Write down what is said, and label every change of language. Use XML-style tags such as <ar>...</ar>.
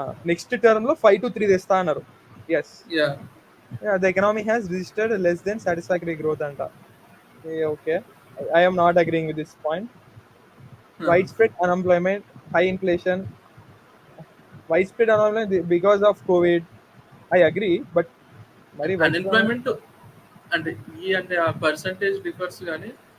<te>Next term లో 5 to 3 తెస్తా అన్నారు. Yes, yeah</te> <en>the economy has registered less than satisfactory growth</en> <te>అంట.</te> <en>Okay, I am not agreeing with this point. Widespread unemployment, high inflation, widespread unemployment because of COVID. I agree, but</en> <te>మరి</te> <en>widespread</en> <te>unemployment అంటే అంటే ఆ percentage differs కానీ</te>